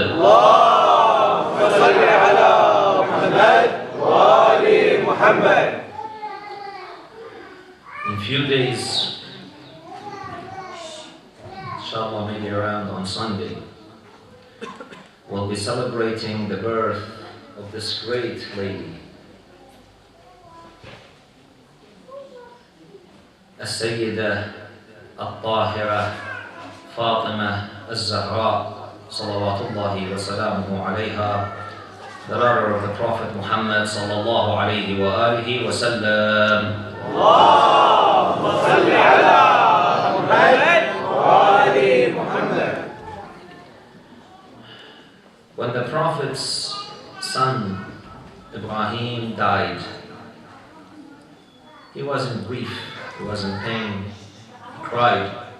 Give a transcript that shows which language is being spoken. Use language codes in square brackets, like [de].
[ar] اللهم صل على محمد وآل محمد. [en] In a few days, inshallah, maybe around on Sunday, we'll be celebrating the birth of this great lady, [ar] السيدة الطاهرة فاطمة الزهراء صلوات الله وسلامه عليها, [en] the daughter of the Prophet Muhammad sallallahu alayhi wa alihi wa sallam. [ar] اللهم صل على محمد وآل محمد. [en] When the Prophet's son Ibrahim died, he was in grief, he was in pain, he cried.